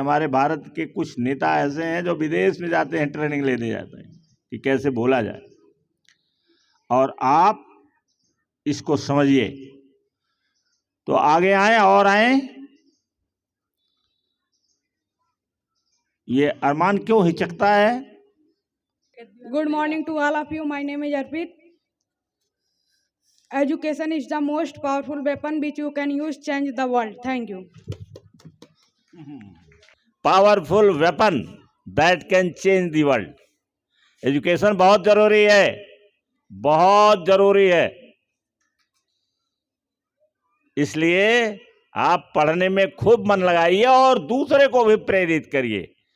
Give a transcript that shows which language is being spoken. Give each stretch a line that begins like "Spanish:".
Hindi: हमारे भारत के कुछ नेता ऐसे हैं जो विदेश में जाते हैं, ट्रेनिंग लेने जाते हैं कि कैसे बोला जाए। और आप इसको समझिए। तो आगे आए और आए। ये अरमान क्यों हिचकता है?
English: Good morning to all of you. My name is Arpit. Education is the most powerful weapon which you can use to change the world. Thank you. Powerful weapon that can change the world.
Hindi: Education बहुत जरूरी है, बहुत जरूरी है। इसलिए आप पढ़ने में खूब मन लगाइए और दूसरे को भी प्रेरित करिए।